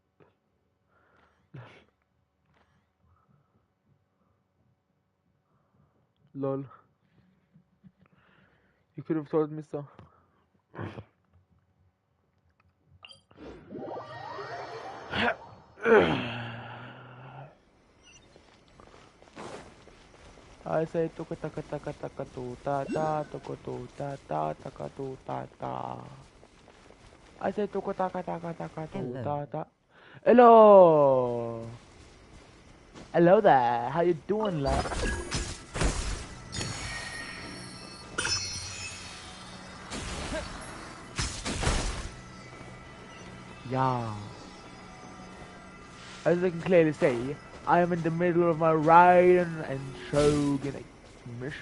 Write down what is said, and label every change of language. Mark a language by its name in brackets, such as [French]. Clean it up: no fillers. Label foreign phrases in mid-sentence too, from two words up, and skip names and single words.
[English] Lol. You could have told me so. I say tuka taka taka taka tu ta ta tuka tu ta ta taka tu ta ta. I say tuka taka taka taka tu ta ta. Hello. Hello there. How you doing, lad? Yeah. As I can clearly see, I am in the middle of my Raiden and Shogun mission.